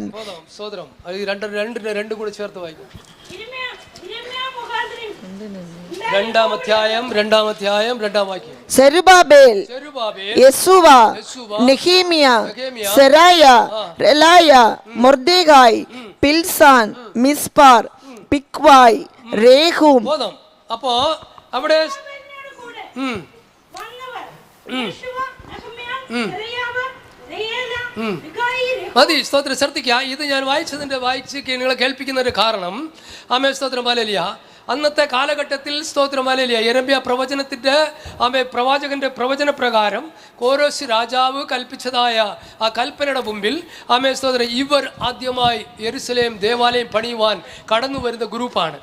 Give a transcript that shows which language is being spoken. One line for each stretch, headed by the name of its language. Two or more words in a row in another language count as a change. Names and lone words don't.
Tamil: சோதரம் ரெண்டு கூட சேர்த்து வாയിക്കും. 2ஆம் அத்தியாயம் 2ஆம் வாക്യം. செருபாபேல், யெசுவா, நெகேமியா, செராயா, ரெலாயா, மொர்தேகாய், பில்சான், மிஸ்பார், பிக்வாய், ரேஹூம். போதும். அப்போ
Malayalam: അവിടെ മതി. സ്തോത്രം. ശ്രദ്ധിക്കുക, ഇത് ഞാൻ വായിച്ച് നിങ്ങളെ കേൾപ്പിക്കുന്നതിന്റെ കാരണം ആമേ സ്തോത്രം ഹല്ലേലൂയ. അന്നത്തെ കാലഘട്ടത്തിൽ സ്തോത്രം ഹല്ലേലൂയ യെരമ്യാ പ്രവചനത്തിന്റെ പ്രവാചകന്റെ പ്രവചന പ്രകാരം കോരോസ് രാജാവ് കൽപ്പിച്ചതായ ആ കൽപ്പനയുടെ മുമ്പിൽ ആമേ സ്തോത്രം ഇവർ ആദ്യമായി യെരുശലേം ദേവാലയം പണിയുവാൻ കടന്നു വരുന്ന ഗ്രൂപ്പാണ്.